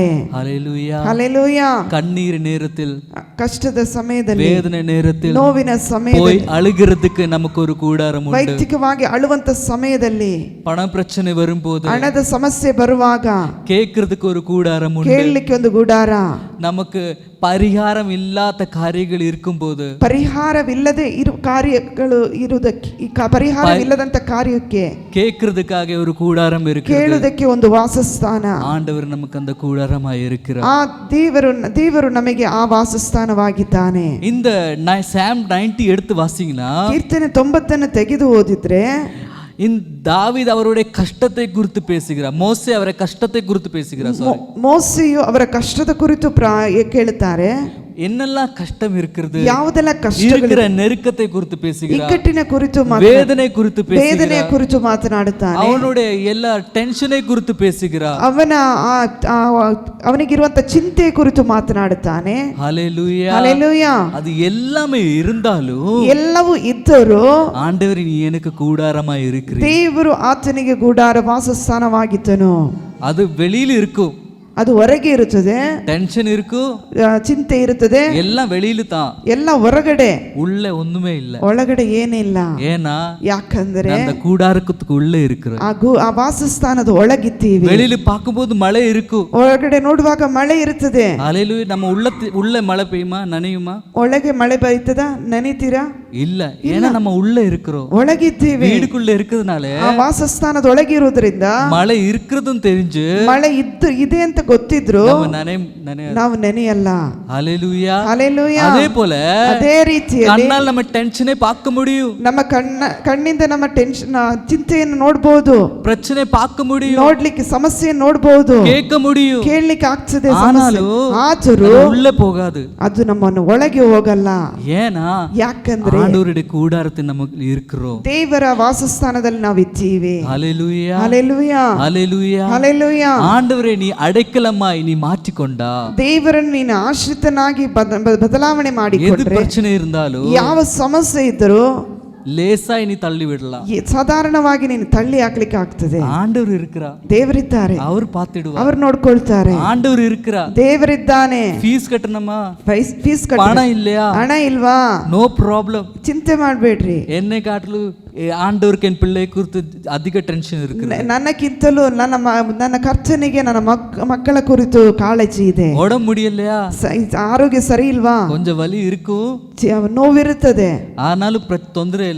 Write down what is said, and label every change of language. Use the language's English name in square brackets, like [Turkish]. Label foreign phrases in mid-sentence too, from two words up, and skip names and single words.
[Tamil] ஹல்லேலூயா. ஹல்லேலூயா. கண்ணீர் நேரத்தில், [Kannada] ಕಷ್ಟದ ಸಮಯದಲ್ಲಿ, [Tamil] வேதனை நேரத்தில், [Kannada] ನೋವಿನ ಸಮಯದಲ್ಲಿ, [Tamil] போய் ಅಳುகிறதுக்கு நமக்கு ஒரு கூடாரம் ಉಂಟು. [Kannada] ವೈಯಕ್ತಿಕವಾಗಿ ಅಳುವಂತ ಸಮಯದಲ್ಲಿ, [Tamil] பண பிரச்சனை வரும்போது, [Kannada] ಹಣದ ಸಮಸ್ಯೆ ಬರುವಾಗ [Tamil] கேட்கிறதுக்கு ஒரு கூடாரம் உண்டு. [Kannada] ಕೇಳಲಿಕ್ಕೆ ಒಂದು ಗುಡಾರ. [Tamil] நமக்கு ಪರಿಹಾரம் [Kannada] ಇಲ್ಲದ ಕಾರ್ಯಗಳು [Tamil] இருக்கும்போது, [Kannada] ಪರಿಹಾರವಿಲ್ಲದೆ ಕಾರ್ಯಗಳು ಇರುವುದಕ್ಕೆ, ಪರಿಹಾರವಿಲ್ಲದಂತ ಕಾರ್ಯಕ್ಕೆ [Tamil] கேட்கிறதுக்காக ஒரு கூடாரம் இருக்கு. [Kannada] ಕೇಳುವುದಕ್ಕೆ ಒಂದು ವಾಸಸ್ಥಾನ. [Tamil] ஆண்டவர் நமக்கு அந்த கூடாரமாய் இருக்கிறார். [Kannada] ಆ ದೇವರು ನಮಗೆ ಆ ವಾಸಸ್ಥಾನವಾಗಿದ್ದಾನೆ. [Tamil] இந்த Psalm 90 எடுத்து வாசிங்கன்னா, [Kannada] ಕೀರ್ತನೆ 90 ತೆಗೆದು ಓದಿದ್ರೆ, [Tamil] தாவீது அவருடைய கஷ்டத்தை குறித்து பேசுகிறார். மோசே அவரை கஷ்டத்தை குறித்து பேசுகிறார். [Kannada] ಮೋಸೆಯು ಅವರ ಕಷ್ಟದ ಕುರಿತು ಕೇಳುತ್ತಾರೆ. [Tamil] என்னெல்லாம் கஷ்டம் இருக்கிறது, [Kannada] ಯಾವುದೆಲ್ಲ ಕಷ್ಟಗಳು, [Tamil] இருக்கிற நெருக்கத்தை குறித்து பேசுகிறார், [Kannada] ಇಕ್ಕಟ್ಟಿನ ಕುರಿತು [Tamil] வேதனை குறித்து [Kannada] ವೇದನೆಯ [Tamil] பேசுகிறார், [Kannada] ಕುರಿತು ಮಾತನಾಡುತ್ತಾನೆ, [Tamil] அவனுடைய எல்லா டென்ஷனை குறித்து பேசுகிறார். [Kannada] ಅವನಿಗಿರುವಂತ ಚಿಂತೆಯ ಕುರಿತು ಮಾತನಾಡುತ್ತಾನೆ. [Tamil] ஹல்லேலூயா. [Kannada] ಹಲ್ಲೆಲೂಯಾ. [Tamil] அது எல்லாமே இருந்தாலும் [Kannada] ಎಲ್ಲವೂ ಇದ್ದರೂ [Tamil] ஆண்டவர் நீ எனக்கு கூடாரமா இருக்கிறீர், [Kannada] ದೇವರು ಆತನಿಗೆ ಗೂಢಾರ ವಾಸಸ್ಥಾನವಾಗಿದ್ದನು. [Tamil] அது வெளியில இருக்கும், [Kannada] ಅದು ಹೊರಗೆ ಇರುತ್ತದೆ, [Tamil] டென்ஷன் இருக்கும், [Kannada] ಚಿಂತೆ ಇರುತ್ತದೆ, [Tamil] எல்லாம் வெளியில தான், [Kannada] ಎಲ್ಲ ಹೊರಗಡೆ, [Tamil] உள்ள ஒண்ணுமே இல்ல. [Kannada] ಒಳಗಡೆ ಏನಿಲ್ಲ. [Tamil] ஏன்னா [Kannada] ಯಾಕಂದ್ರೆ [Tamil] அந்த கூடாரத்துக்கு உள்ள இருக்கிற [Kannada] ಆ ವಾಸಸ್ಥಾನದ ಒಳಗಿದ್ದೀವಿ. [Tamil] வெளியில பார்க்கும்போது மழை இருக்கும், [Kannada] ಒಳಗಡೆ ನೋಡುವಾಗ ಮಳೆ ಇರುತ್ತದೆ. [Tamil] ஹல்லேலூயா. நம்ம உள்ள மழை பெய்யுமா, நனையுமா? [Kannada] ಒಳಗೆ ಮಳೆ ಬೀಳ್ತದ, ನೆನಿತೀರಾ? [Tamil] இல்ல. ஏன்னா நம்ம உள்ள இருக்கிறோம், [Kannada] ಒಳಗಿದ್ದೀವಿ. [Tamil] வீடுக்குள்ள இருக்கிறதுனால [Kannada] ಆ ವಾಸಸ್ಥಾನದ ಒಳಗಿರುವುದರಿಂದ [Tamil] மழை இருக்கிறதும் தெரிஞ்சு [Kannada] ಮಳೆ ಇದೆ ಅಂತ ಗೊತ್ತಿದ್ರು ನಾವು ನೆನೆಯಲ್ಲ. [Tamil] ஹல்லேலூயா. [Kannada] ಹಲ್ಲೆಲೂಯಾ. [Tamil] அதே போல [Kannada] ಅದೇ ರೀತಿಯಲ್ಲಿ [Tamil] கண்ணால் நம்ம டென்ஷனை பார்க்க முடியும், [Kannada] ನಮ್ಮ ಕಣ್ಣಿಂದ ನಮ್ಮ ಟೆನ್ಷನ್ ಚಿಂತೆಯನ್ನು ನೋಡಬಹುದು, [Tamil] பிரச்சனை பார்க்க முடியும், [Kannada] ನೋಡ್ಲಿಕ್ಕೆ ಸಮಸ್ಯೆಯನ್ನು ನೋಡಬಹುದು, [Tamil] கேட்க முடியும், [Kannada] ಕೇಳಲಿಕ್ಕೆ ಆಗ್ತದೆ. [Tamil] ஆனாலும் [Kannada] ಆದರೂ [Tamil] உள்ள போகாது. [Kannada] ಅದು ನಮ್ಮನ್ನು ಒಳಗೆ ಹೋಗಲ್ಲ. [Tamil] ஏன்னா [Kannada] ಯಾಕಂದ್ರೆ [Tamil] ஆண்டவருடைய கூடாரத்தில் நமக்கு இருக்கிறோம். [Kannada] ದೇವರ ವಾಸಸ್ಥಾನದಲ್ಲಿ ನಾವು ಇದ್ದೀವಿ. [Tamil] ஹல்லேலூயா. [Kannada] ಹಲ್ಲೆಲೂಯಾ. [Tamil] ஹல்லேலூயா. [Kannada] ಹಲ್ಲೆಲೂಯಾ. [Tamil] ஆண்டவரே நீ அடைக்கலமாய் நீ மாற்றிக்கொண்டா, [Kannada] ದೇವರನ್ನು ನೀನು ಆಶ್ರಿತನಾಗಿ ಬದಲಾವಣೆ [Tamil] எது [Kannada] ಮಾಡಿಕೊಂಡ್ರೆ [Tamil] பிரச்சனை இருந்தாலும் [Kannada] ಯಾವ ಸಮಸ್ಯೆ ಇದ್ದರೂ [Tamil] லேசாய் நீ தள்ளி விடலாம். [Kannada] ಸಾಧಾರಣವಾಗಿ ನೀನು ತಳ್ಳಿ ಹಾಕ್ಲಿಕ್ಕೆ ಆಗ್ತದೆ. [Tamil] ஆண்டவர் இருக்கிறார், [Kannada] ದೇವರಿದ್ದಾರೆ, [Tamil] அவர் பார்த்துடுவார். [Kannada] ಅವರು ನೋಡ್ಕೊಳ್ತಾರೆ. [Tamil] ஆண்டவர் இருக்கிறார். [Kannada] ದೇವರಿದ್ದಾನೆ. [Tamil] ஃபீஸ் கட்டணுமா, [Kannada] ಫೀಸ್ [Tamil] பணம் இல்லையா, [Kannada] ಹಣ ಇಲ್ವಾ, [English] no problem, [Kannada] ಚಿಂತೆ ಮಾಡಬೇಡ್ರಿ. [Tamil] என்னை காட்டிலும் ஆண்டவருக்கு என் பிள்ளை குறித்து அதிக டென்ஷன் இருக்கு, [Kannada] ನನ್ನಕ್ಕಿಂತಲೂ ನನ್ನ ಕರ್ತನಿಗೆ ನನ್ನ ಮಕ್ಕಳ ಕುರಿತು ಕಾಳಜಿ ಇದೆ. [Tamil] உடம்பு முடியலையா, [Kannada] ಆರೋಗ್ಯ ಸರಿ ಇಲ್ವಾ, [Tamil] கொஞ்சம் வலி இருக்கும், [Kannada] ನೋವಿರುತ್ತದೆ, ஆனாலும் ತೊಂದರೆ ಇಲ್ಲ,